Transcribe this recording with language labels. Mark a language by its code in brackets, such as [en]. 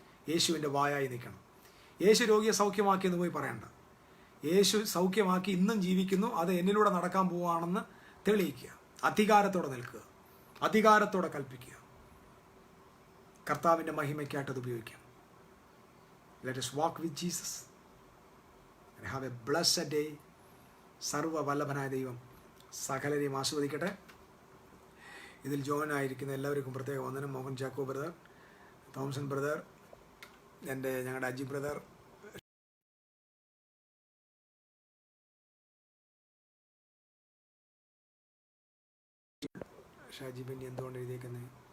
[ml] യേശുവിൻ്റെ വായായി നിൽക്കണം. യേശു രോഗിയെ സൗഖ്യമാക്കിയെന്ന് പോയി പറയണ്ട. യേശു സൗഖ്യമാക്കി ഇന്നും ജീവിക്കുന്നു, അത് എന്നിലൂടെ നടക്കാൻ പോവുകയാണെന്ന് തെളിയിക്കുക. അധികാരത്തോടെ നിൽക്കുക, അധികാരത്തോടെ കൽപ്പിക്കുക. കർത്താവിൻ്റെ മഹിമയ്ക്കായിട്ട് അത് ഉപയോഗിക്കാം. [en] Let us walk with Jesus and have a blessed day. [ml] സർവ്വവല്ലഭനായ ദൈവം സകലരെയും ആസ്വദിക്കട്ടെ. ഇതിൽ ജോയിൻ ആയിരിക്കുന്ന എല്ലാവർക്കും പ്രത്യേക വന്ദനം. Mohan Chacko brother, Thomson brother, ഞങ്ങളുടെ അജി ബ്രദർ, ഷാജി ബെന്നി എന്തുകൊണ്ട് എഴുതിയേക്കുന്നത്?